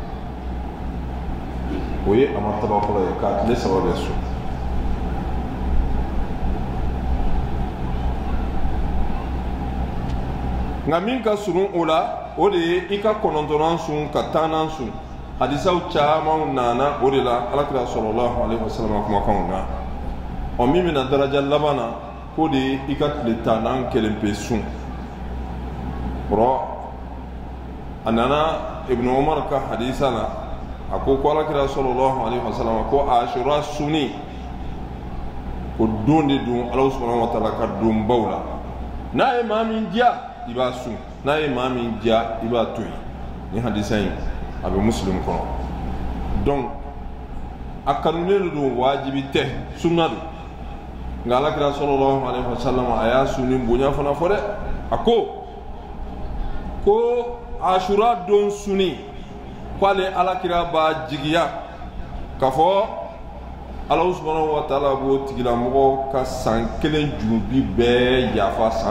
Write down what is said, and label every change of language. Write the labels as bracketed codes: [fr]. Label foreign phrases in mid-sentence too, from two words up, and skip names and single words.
[bm] o ye a martaba fɔlɔ ye k'a tile saba bɛ sun nka min ka surun o la o de ye i ka kɔnɔntɔnnan sun ka tannan sun hadisaw caman nana o de la alakira [ar] صلى الله عليه وسلم [bm] kumakanw na min bɛna daraja laban na k'o de ye i ka tile tannan kelen pe sun a nana Ibn Umar ka hadisa la a ko alakira [ar] صلى الله عليه وسلم [bm] ko Ashura sunni ko don de don Ala [ar] سبحانه وتعالى [bm] ka don baw la n'a ye maa min diya i b'a sun n'a ye maa min diya i b'a to yen ni hadisa in a bɛ Muslim kɔnɔ donc a kanunen don wajibi tɛ sunna don nka alakira [ar] صلى الله عليه وسلم [bm] a y'a sunni bonya fana fɔ dɛ a ko Ashura don sunni k'ale alakira b'a jigiya k'a fɔ Ala [ar] سبحانه وتعالى [bm] b'o tigilamɔgɔ ka san kelen junubi bɛɛ yafa san